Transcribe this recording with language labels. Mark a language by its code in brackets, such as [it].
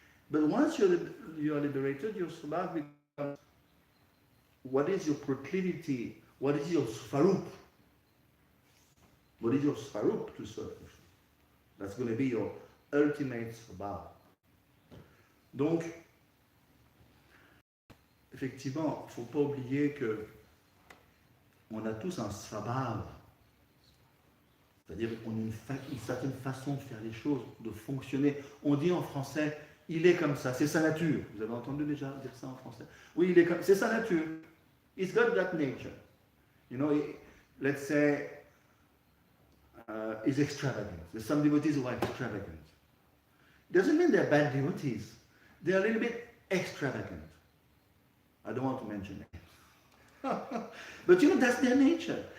[en] But once you are liberated, your Svabhav becomes what is your proclivity, what is your Svarup. What is your Svarup to serve Krishna? That's going to be your ultimate Svabhav. [fr] Donc, effectivement, il ne faut pas oublier que on a tous un Svabhav. C'est-à-dire qu'on a une certaine façon de faire les choses, de fonctionner. On dit en français, il est comme ça, c'est sa nature. Vous avez entendu déjà dire ça en français? Oui, c'est sa nature. [en] He's got that nature. You know, let's say, is extravagant. There's some devotees who are extravagant. It doesn't mean they're bad devotees. They're a little bit extravagant. I don't want to mention names. But you know, that's their nature.